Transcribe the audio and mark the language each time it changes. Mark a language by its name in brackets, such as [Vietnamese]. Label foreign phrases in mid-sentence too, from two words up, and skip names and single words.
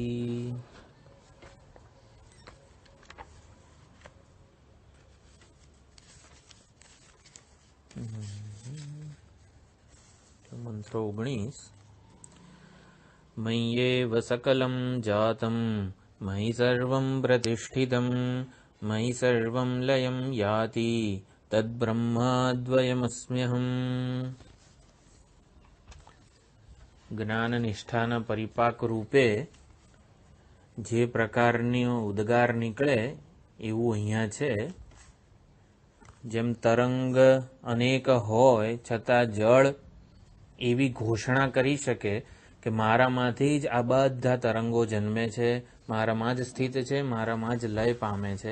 [Sanskrit] मंत्र 19 मय्येव सकलं जातं मयि सर्वं प्रतिष्ठितं मयि सर्वं लयं याति तद्ब्रह्माद्वयमस्म्यहम्। [Gujarati] જ્ઞાન નિષ્ઠાના પરિપાક રૂપે જે પ્રકારની ઉદ્ગાર નીકળે એવું અહીંયા છે. જેમ તરંગ અનેક હોય છતાં જળ એવી ઘોષણા કરી શકે કે મારામાંથી જ આ બધા તરંગો જન્મે છે, મારામાં જ સ્થિત છે, મારામાં જ લય પામે છે.